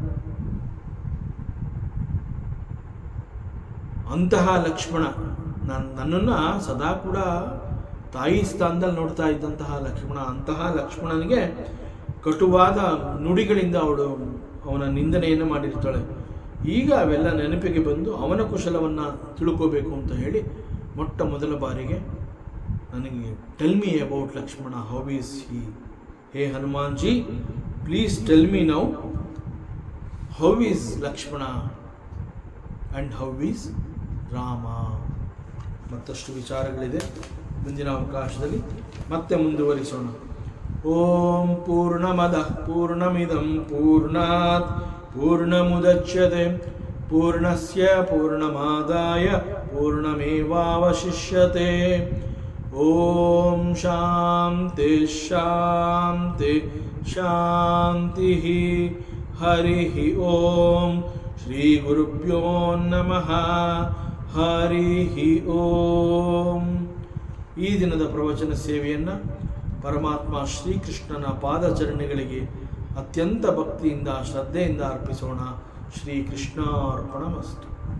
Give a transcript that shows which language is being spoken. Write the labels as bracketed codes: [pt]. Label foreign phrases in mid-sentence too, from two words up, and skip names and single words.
[kn] ಅಂತಹ ಲಕ್ಷ್ಮಣ, ನನ್ನನ್ನು ಸದಾ ಕೂಡ ತಾಯಿ ಸ್ಥಾನದಲ್ಲಿ ನೋಡ್ತಾ ಇದ್ದಂತಹ ಲಕ್ಷ್ಮಣ, ಅಂತಹ ಲಕ್ಷ್ಮಣನಿಗೆ ಕಟುವಾದ ನುಡಿಗಳಿಂದ ಅವನ ನಿಂದನೆಯನ್ನು ಮಾಡಿರ್ತಾಳೆ. ಈಗ ಅವೆಲ್ಲ ನೆನಪಿಗೆ ಬಂದು ಅವನ ಕುಶಲವನ್ನು ತಿಳ್ಕೋಬೇಕು ಅಂತ ಹೇಳಿ ಮೊಟ್ಟ ಮೊದಲ ಬಾರಿಗೆ ನನಗೆ [en] tell me about Lakshmana, how is he. [kn] ಹೇ ಹನುಮಾನ್ ಜಿ, [en] please tell me now how is Lakshmana and how is Rama. [kn] ಮತ್ತಷ್ಟು ವಿಚಾರಗಳಿದೆ, ಮುಂದಿನ ಅವಕಾಶದಲ್ಲಿ ಮತ್ತೆ ಮುಂದುವರಿಸೋಣ. [sa] ಓಂ ಪೂರ್ಣಮದಃ ಪೂರ್ಣಮಿದಂ ಪೂರ್ಣಾತ್ ಪೂರ್ಣಮುದಚ್ಯತೆ ಪೂರ್ಣಸ್ಯ ಪೂರ್ಣಮಾದಾಯ ಪೂರ್ಣಮೇವಾವಶಿಷ್ಯತೆ. ಓಂ ಶಾಂತಿ ಶಾಂತಿ ಶಾಂತಿ. ಹರಿ ಓಂ. ಶ್ರೀ ಗುರುಭ್ಯೋ ನಮಃ. ಹರಿ ಓಂ. [kn] ಈ ದಿನದ ಪ್ರವಚನ ಸೇವೆಯನ್ನು ಪರಮಾತ್ಮ ಶ್ರೀಕೃಷ್ಣನ ಪಾದಚರಣೆಗಳಿಗೆ ಅತ್ಯಂತ ಭಕ್ತಿಯಿಂದ ಶ್ರದ್ಧೆಯಿಂದ ಅರ್ಪಿಸೋಣ. [sa] ಶ್ರೀಕೃಷ್ಣಾರ್ಪಣಮಸ್ತು.